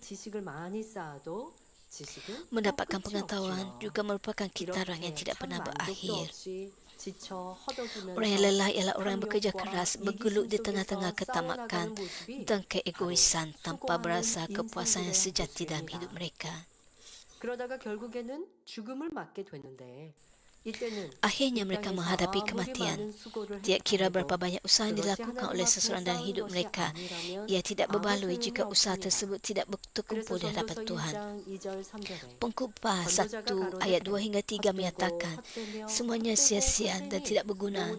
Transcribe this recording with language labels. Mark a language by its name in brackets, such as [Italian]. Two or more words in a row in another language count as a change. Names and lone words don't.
[Malay] Mendapatkan pengetahuan juga merupakan kitaran yang tidak pernah berakhir. Orang yang lelah ialah orang yang bekerja keras, bergelut di tengah-tengah ketamakan dan keegoisan tanpa berasa kepuasan yang sejati dalam hidup mereka. [Korean] 그러다가 결국에는 죽음을 맞게 되는데 [Malay] Akhirnya mereka menghadapi kematian. Tidak kira berapa banyak usaha yang dilakukan oleh seseorang dalam hidup mereka, ia tidak berbaloi jika usaha tersebut tidak berkumpul di hadapan Tuhan. Pengkhotbah 1 ayat 2 hingga 3 menyatakan, semuanya sia-sia dan tidak berguna.